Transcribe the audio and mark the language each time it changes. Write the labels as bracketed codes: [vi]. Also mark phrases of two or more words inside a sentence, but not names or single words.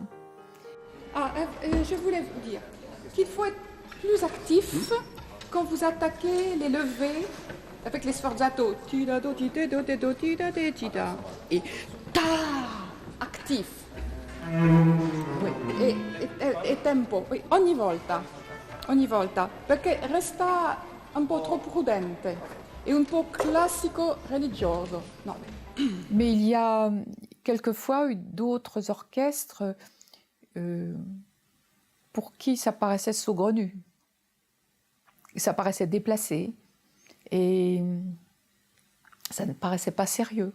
[fr] Je voulais vous dire qu'il faut être plus actif quand vous attaquez les levées avec les sforzato. Et ta actif. Oui. [it] E tempo, oui, ogni volta, perché resta un po' troppo prudente e un po' classico religioso. No. [fr] Mais il y a quelquefois eu d'autres orchestres pour qui ça paraissait saugrenu, ça paraissait déplacé et ça ne paraissait pas sérieux.